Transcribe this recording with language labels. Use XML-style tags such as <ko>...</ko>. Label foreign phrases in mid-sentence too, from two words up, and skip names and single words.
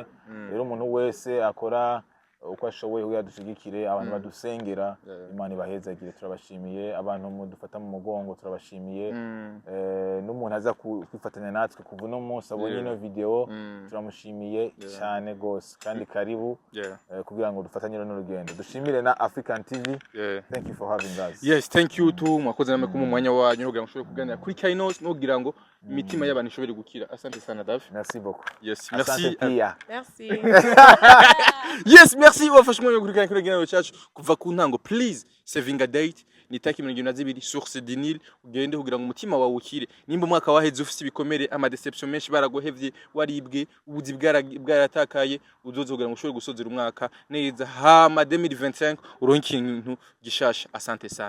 <rn>Rero umuntu wese akora uko ashoboye kugira dushigikire abantu badusengera Imana ibahezagire turabashimiye abantu mudufata mu mugongo turabashimiye n'umuntu aza kwifatanya natwe kuva no munsi abonye ino video turamushimiye cyane gose kandi karibu kugira ngo dufatanye n'urugendo dushimire na African TV</rn> <en>thank you for having us.</en> <rn>Yes,</rn> <en>thank you too</en> <rn>mwakoze namwe ku mwanya wanyu no kugira ngo ushobore kuganira kuri Kainos no kugira ngo imitima y'abantu ishobore gukira.</rn> <sw>Asante sana Dav.</sw> <fr>Merci beaucoup. Yes, merci. Merci.</fr> <rn>Yes, merci wafashwe yo kurikana kuri gino cyacu kuva ku ntango.</rn> <en>Please saving a date</en> <rn>ni taki 22 source du Nil ugende kugira ngo umutima wawe ukire. Nimba umwaka waheze ufite ibikomere ama deception menshi baragohevye waribwe ubuzi bwaratakaye uzoze kugira ngo ushobore gusozera umwaka neza hama 2025 uronke ikintu gishasha.</rn> <sw>Asante sana.</sw>